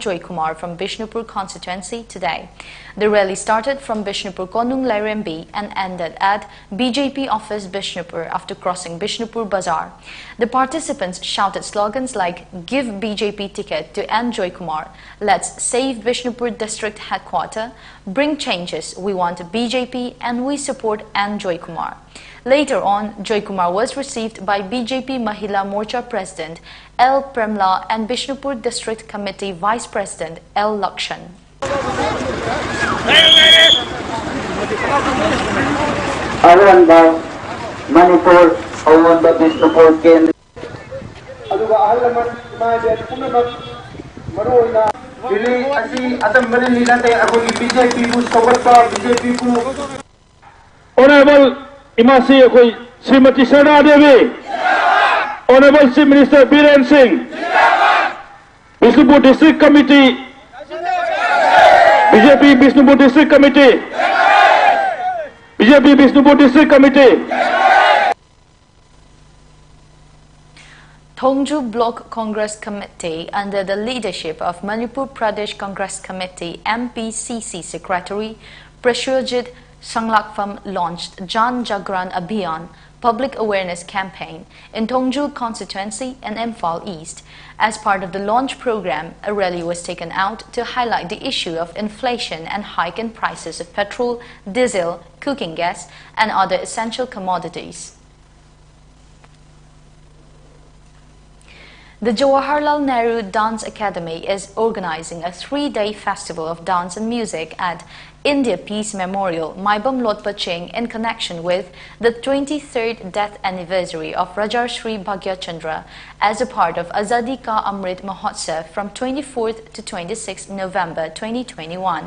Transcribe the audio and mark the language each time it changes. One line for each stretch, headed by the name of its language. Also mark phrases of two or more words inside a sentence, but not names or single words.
English: Joy Kumar from Bishnupur constituency today. The rally started from Bishnupur Konung Lairembi and ended at BJP office Bishnupur after crossing Bishnupur Bazaar. The participants shouted slogans like "Give BJP ticket to N. Joy Kumar," "Let's save Bishnupur district headquarters," "Bring changes, we want BJP and we support N. Joy Kumar." Later on, Joy Kumar was received by BJP Mahila Morcha President L. Premla and Bishnupur District Committee Vice President L. Lakshan.
Manipuri: Awan ba Manipur awan ba Bishnupur Ken aduga ahalaman maade punamak maroina dili asi atam bali nate akogi BJP bu sawatpa BJP ku
English: Honorable Imasi Akoi Srimati Sarda Devi, Honorable Chief Minister Biren Singh, Bishnupur District Committee, BJP Bishnupur District Committee, BJP Bishnupur District Committee. Thongju Block Congress Committee, under the leadership of Manipur Pradesh Congress Committee MPCC Secretary Prashurjit Sanglakpham, launched Jan Jagran Abhiyan public awareness campaign in Thongju constituency and Imphal East. As part of the launch program, a rally was taken out to highlight the issue of inflation and hike in prices of petrol, diesel, cooking gas, and other essential commodities. The Jawaharlal Nehru Dance Academy is organizing a 3-day festival of dance and music at India Peace Memorial, Maibam Lotpaching, in connection with the 23rd death anniversary of Rajarshri Bhagya Chandra as a part of Azadi Ka Amrit Mahotsav from 24th to 26th November 2021.